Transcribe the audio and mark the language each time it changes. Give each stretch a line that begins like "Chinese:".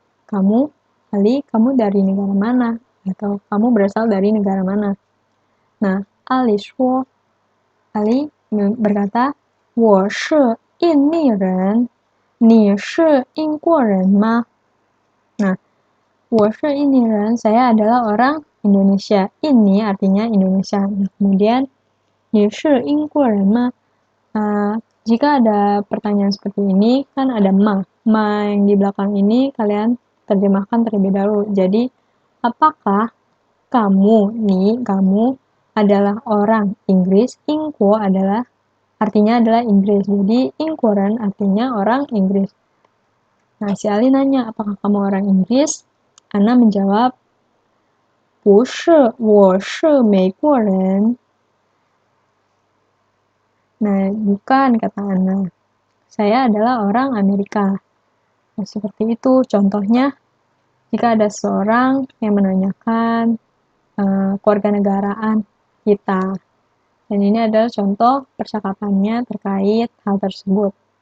Indonesian: Kamu, Ali, kamu dari negara mana? Atau kamu berasal dari negara mana? Nah, Ali
Chinese: shuo,
Indonesian: Ali berkata,
Chinese: wo shi 印尼人，你是英国人吗？
Indonesian: Nah,
Chinese: 我是印尼人,
Indonesian: saya adalah orang Indonesia. Ini artinya Indonesia.
Chinese: Nah, kemudian, 你是英国人吗?
Indonesian: Jika ada pertanyaan seperti ini, kan ada ma. Ma yang di belakang ini kalian terjemahkan terlebih dahulu. Jadi, apakah kamu adalah orang Inggris? Ingko artinya adalah Inggris. Jadi, Ingkoren artinya orang Inggris. Nah, si Ali nanya, apakah kamu orang Inggris? Ana menjawab,
Chinese: 不是，我是美国人.
Indonesian: Nah, bukan, kata Ana. Saya adalah orang Amerika. Nah, seperti itu. Contohnya, jika ada seseorang yang menanyakan kewarganegaraan kita. Dan ini adalah contoh percakapannya terkait hal tersebut.